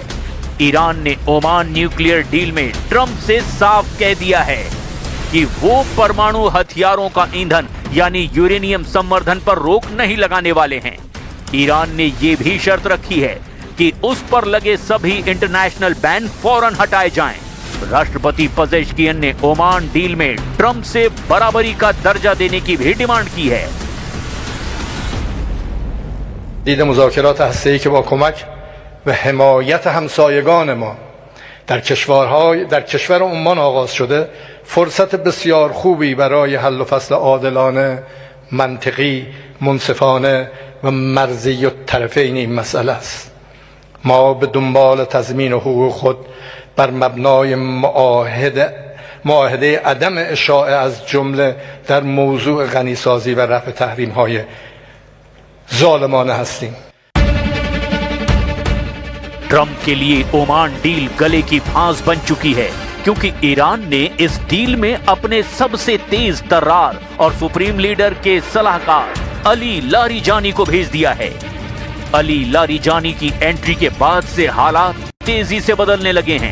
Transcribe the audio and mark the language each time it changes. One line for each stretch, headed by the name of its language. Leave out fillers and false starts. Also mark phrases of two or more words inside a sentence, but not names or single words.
Hindi: ईरान ने ओमान
English: nuclear deal
Hindi: में ट्रंप से साफ कह दिया है कि वो परमाणु हथियारों का ईंधन यानी यूरेनियम संवर्धन पर रोक नहीं लगाने वाले हैं। ईरान ने ये भी शर्त रखी है कि उस पर लगे सभी
English: international ban
Hindi: फौरन हटाए जाएं। राष्ट्रपति पेजेश्कियन ने ओमान डील में ट्रंप से बराबरी का दर्जा देने की भी डिमांड की है।
Persian: دید مذاکرات هسته‌ای که با کمک و حمایت همسایگان ما در کشور عمان آغاز شده فرصت بسیار خوبی برای حل و فصل عادلانه، منطقی، منصفانه و مرزی الطرفین این مسئله است. ما به دنبال تضمین حقوق خود بر مبنای معاهده عدم اشاعه از جمله در موضوع غنیسازی و رفع تحریم‌های ظالمانه هستیم.
Hindi: ट्रंप के लिए ओमान डील गले की फांस बन चुकी है, क्योंकि ईरान ने इस डील में अपने सबसे तेज तर्रार और सुप्रीम लीडर के सलाहकार अली लारिजानी को भेज दिया है। अली लारिजानी की एंट्री के बाद से हालात तेजी से बदलने लगे हैं।